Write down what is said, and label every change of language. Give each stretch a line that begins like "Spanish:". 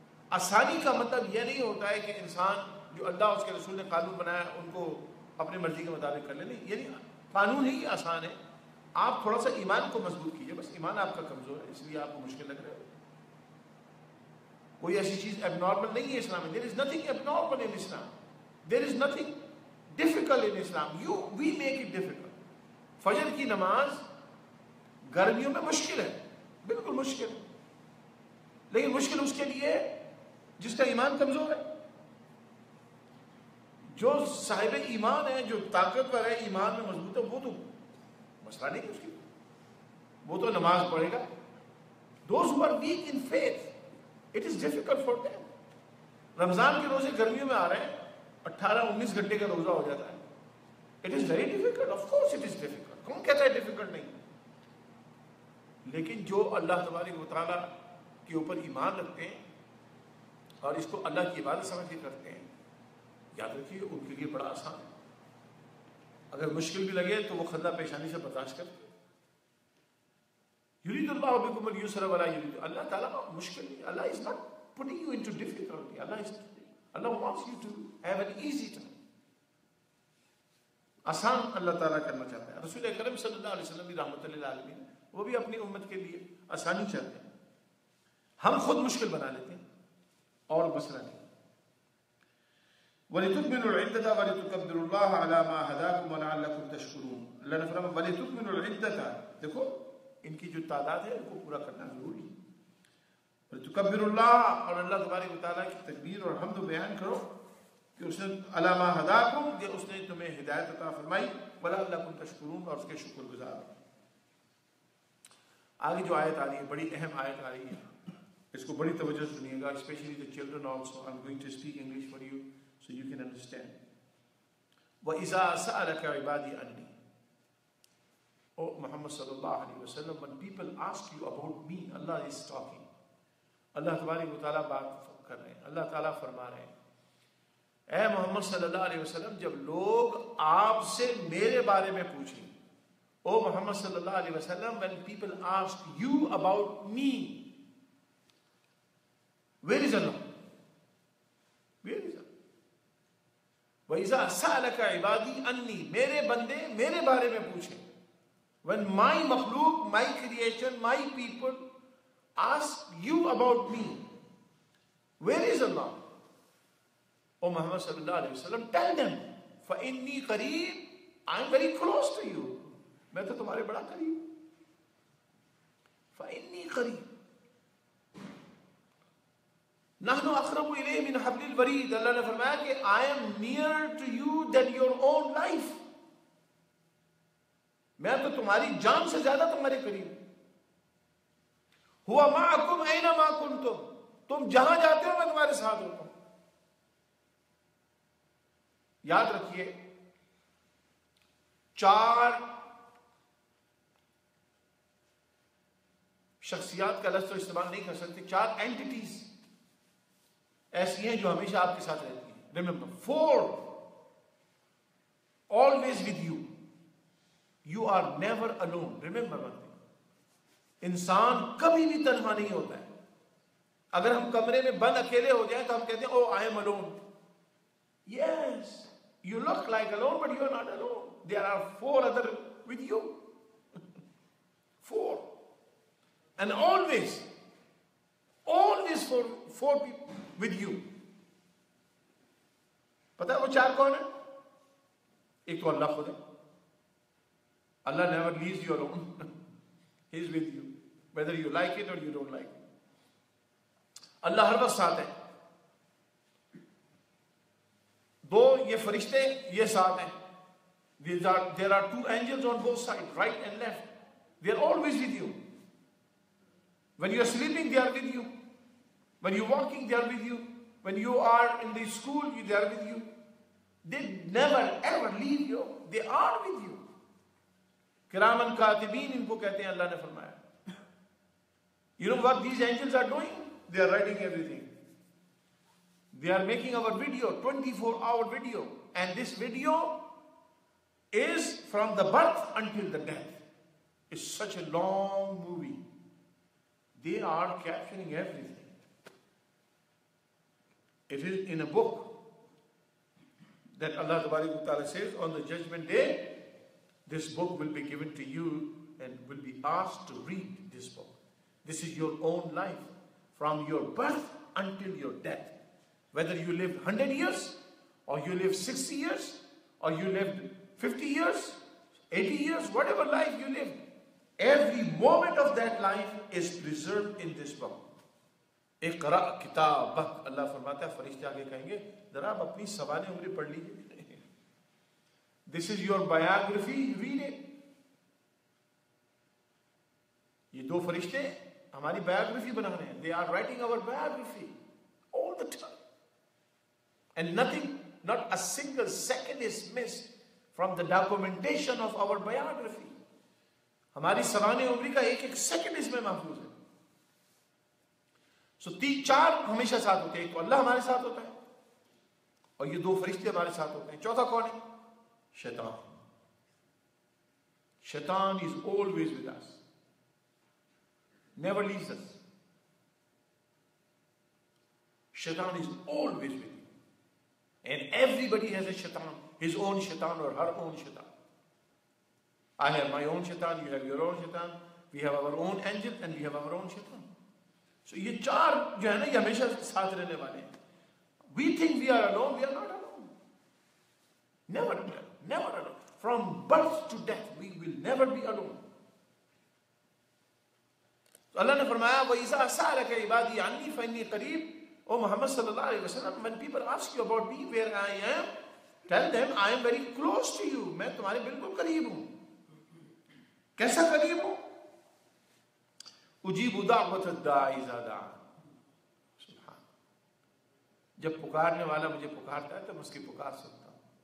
Urdu: آسانی کا مطلب یہ نہیں ہوتا ہے کہ انسان جو اللہ اس کے رسول نے قانون بنایا ان کو اپنی مرضی کے مطابق کر لے. نہیں، یعنی قانون ہی آسان ہے. آپ تھوڑا سا ایمان کو مضبوط کیجئے، بس ایمان آپ کا کمزور ہے اس لیے آپ کو مشکل لگ رہا ہے. کوئی ایسی چیز اب نارمل نہیں ہے اسلام میں.
English: There is nothing abnormal in Islam. There is nothing difficult in Islam. We make it difficult.
Urdu: فجر کی نماز گرمیوں میں مشکل ہے، بالکل مشکل ہے، لیکن مشکل اس کے لیے جس کا ایمان کمزور ہے. جو صاحب ایمان ہے، جو طاقتور ہے، ایمان میں مضبوط ہے، وہ تو مسئلہ نہیں ہے اس کی، وہ تو نماز پڑھے گا.
English: Those who are weak in faith, it is difficult for them.
Urdu: رمضان کے روزے گرمیوں میں آ رہے ہیں، 18-19 گھنٹے کا روزہ ہو جاتا ہے.
English: It is very difficult. Of course it is difficult.
Urdu: کون کہتا ہے ڈیفیکلٹ نہیں؟ لیکن جو اللہ تبارک و تعالیٰ کے اوپر ایمان رکھتے ہیں اور اس کو اللہ کی عبادت سمجھ کے کرتے ہیں، یاد رکھیے ان کے لیے بڑا آسان ہے. اگر مشکل بھی لگے تو وہ خندہ پیشانی سے برداشت کرتے ہیں.
Arabic: یرید اللہ بکم اليسر ولا یرید.
Urdu: اللہ تعالیٰ مشکل نہیں.
English: Allah is not putting you into difficulty. Allah wants you to have an easy time.
Urdu: آسان اللہ تعالیٰ کرنا چاہتا ہے. رسول اکرم صلی اللہ علیہ وسلم بھی رحمت للعالمین، وہ بھی اپنی امت کے لیے آسانی چاہتے ہیں. ہم خود مشکل بنا لیتے ہیں اور مسئلہ نہیں.
Arabic: وَلِتُكْمِلُوا الْعِدَّةَ وَلِتُكَبِّرُوا اللَّهَ عَلَى مَا هَدَاكُمْ وَلَعَلَّكُمْ تَشْكُرُونَ.
Urdu: اللہ نے فرمایا
Arabic: وَلِتُكْمِلُوا الْعِدَّةَ،
Urdu: دیکھو ان کی جو تعداد ہے ان کو پورا کرنا ضروری ہے.
Arabic: وَلِتُكَبِّرُوا اللَّهَ،
Urdu: اور اللہ تبارک و تعالیٰ کی تکبیر اور حمد و بیان کرو کہ اس نے
Arabic: علی ما ہداکم،
Urdu: کہ اس نے تمہیں ہدایت عطا فرمائی،
Arabic: وَلَعَلَّكُمْ تَشْكُرُونَ،
Urdu: اور اس کے شکر گزار. آگے جو آیت آ رہی ہے بڑی اہم آیت آ رہی ہے، اس کو بڑی توجہ سنیے گا،
English: Especially the children also. I'm going to speak English for you so you can understand.
Arabic: وَإِذَا سَأَلَكَ عِبَادِي عَنِّي.
English: Oh Muhammad sallallahu alaihi wasallam, when people ask you about me, Allah is talking.
Urdu: اللہ تبارک و تعالیٰ بات کر رہے ہیں. اللہ تعالیٰ فرما رہے ہیں اے محمد صلی اللہ علیہ وسلم جب لوگ آپ سے میرے بارے میں پوچھیں, او محمد صلی اللہ علیہ وسلم,
English: when people ask you about me, where is Allah? Where is Allah?
Arabic: وَإِذَا سَأَلَكَ عِبَادِي أَنِّي,
Urdu: میرے بندے میرے بارے میں پوچھیں.
English: When my makhluq, my creation, my people ask you about me, where is Allah? O Muhammad sallallahu alayhi wa sallam, tell them,
Arabic: فَإِنِّي قَرِيب,
English: I am very close to you.
Urdu: میں تو تمہارے بڑا قریب.
Arabic: فَإِنِّي قَرِيب نَحْنُ أَقْرَبُ إِلَيْهِ مِنْ حَبْلِ الْوَرِيدِ.
Urdu: اللہ نے فرمایا کہ
English: I am nearer to you than your own life.
Urdu: میں تو تمہاری جان سے زیادہ تمہارے قریب.
Arabic: هُوَ مَعَكُمْ أَيْنَمَا كُنْتُمْ,
Urdu: تم جہاں جاتے ہو میں تمہارے ساتھ ہوتا ہوں. یاد رکھیے 4 شخصیات کا لفظ تو استعمال نہیں کر سکتے, 4 اینٹیٹیز ایسی ہیں جو ہمیشہ آپ کے ساتھ رہتی ہیں.
English: Remember 4 always with you. You are never alone. Remember one thing.
Urdu: انسان کبھی بھی تنہا نہیں ہوتا ہے. اگر ہم کمرے میں بند اکیلے ہو جائیں تو ہم کہتے ہیں
English: oh I am alone. Yes, you look like alone but you are not alone. There are 4 other with you. 4. And always 4 people with you.
Urdu: پتہ ہے وہ 4 کون ہیں؟ ایک تو اللہ خود ہے.
English: Allah never leaves you alone. He is with you, whether you like it or you don't like it.
Urdu: اللہ ہر وقت ساتھ ہے. 2 یہ فرشتے یہ ساتھ ہیں.
English: There are 2 angels on both sides, right and left. They are always with you. When you are sleeping, they are with you. When you are walking, they are with you. When you are in the school, they are with you. They never ever leave you. They are with you.
Urdu: Kiraman Katibin ان کو کہتے ہیں, اللہ نے فرمایا.
English: You know what these angels are doing? They are writing everything. They are making our video, 24-hour video. And this video is from the birth until the death. It's such a long movie. They are capturing everything. It is in a book that Allah Ta'ala says on the judgment day, this book will be given to you and will be asked to read this book. This is your own life from your birth until your death. Whether you lived 100 years or you lived 60 years or you lived 50 years, 80 years, whatever life you lived, every moment of that life is preserved in this book.
Arabic: اقرأ کتابک,
Urdu: اللہ فرماتا ہے فرشتے آگے کہیں گے ذرا آپ اپنی سوانح عمری پڑھ لیجیے.
English: This is your biography, read it.
Urdu: یہ 2 فرشتے ہماری biography بنا رہے ہیں.
English: They are writing our biography all the time. And nothing, not a single second is missed from the documentation of our biography.
Urdu: ہماری سوانح عمری کا ایک سیکنڈ اس میں محفوظ ہے. سو 4 ہمیشہ ساتھ ہوتے ہیں. ایک تو اللہ ہمارے ساتھ ہوتا ہے اور یہ 2 فرشتے ہمارے ساتھ ہوتے ہیں. چوتھا کون ہے؟ شیطان.
English: Shaitan is always with us. Never leaves us. Shaitan is always with you. And everybody has a shaitan. His own shaitan or her own shaitan. I have my own shaitan, you have your own shaitan. We have our own angel and we have our own shaitan.
Urdu: So یہ 4 جو ہے نا یہ ہمیشہ ساتھ رہنے والے ہیں.
English: We think we are alone, we are not alone. Never alone. From birth to death, we will never be alone.
Urdu: تو اللہ نے فرمایا
Arabic: وَإِذَا سَأَلَكَ عِبَادِي عَنِّي فَإِنِّي قَرِيبٌ.
English: Oh Muhammad sallallahu alayhi wa sallam, when people ask you about me, where I am, tell them I am very close to you.
Urdu: میں تمہارے بالکل قریب ہوں. کیسا قریب ہوں؟
Arabic: اجیب دعوت الداعی اذا دعان.
Urdu: سبحان. جب پکارنے والا مجھے پکارتا ہے تو میں اس کی پکار سنتا ہوں.